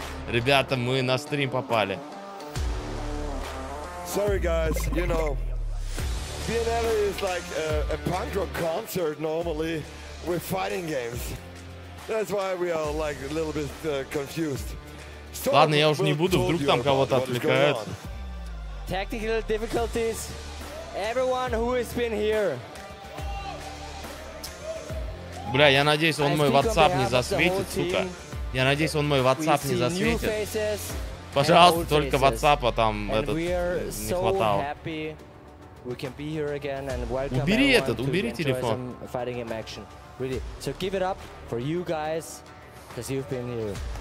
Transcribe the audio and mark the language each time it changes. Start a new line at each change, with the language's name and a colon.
Russian: Ребята, мы на стрим попали.
English: Sorry, guys. You know, Biennale is like a punk rock concert normally with fighting games. That's why we are like a little bit confused.
Russian: Ладно, я уж не буду, вдруг там кого-то отвлекают.
English: Technical difficulties. Everyone who has been here.
Russian: Бля, я надеюсь, он мой WhatsApp не засветит, сука. Я надеюсь, он мой WhatsApp не засветит. Пожалуйста, только WhatsApp там этот не хватало. Убери этот, убери телефон.
English: Really. So give it up for you guys, because you've been here.